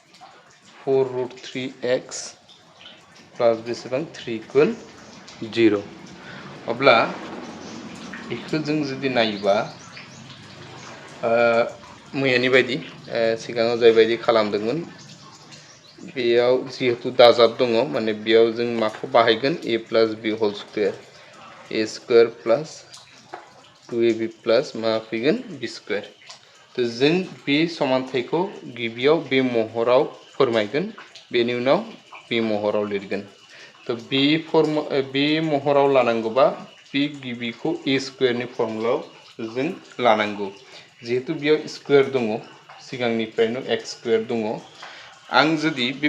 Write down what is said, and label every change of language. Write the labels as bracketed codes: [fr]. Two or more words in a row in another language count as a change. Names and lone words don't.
[brx] 4√3x प्लस बेसेबां 3 इक्वल 0 अब्ला बेखौ जों जुदि नायोबा मैयानि बायदि सिगाङाव जायबायदि खालामदोंमोन बेयाव जिहेतु दाजाब दङ माने बेयाव जों माखौ बाहायगोन [en] a + b whole square a² plus 2ab plus [brx] मा फैगोन b²। तो जों बे समानथायखौ गिबियाव बे महराव फोरमायगोन बेनि उनाव बे महराव लिरगोन। तो बे महराव लानांगौबा बे गिबिखौ a² नि फर्मुलायाव जों लानांगौ जिहेतु बेयाव स्क्वायर दङ सिगांनिफ्रायनो x² दङ आं जुदि बे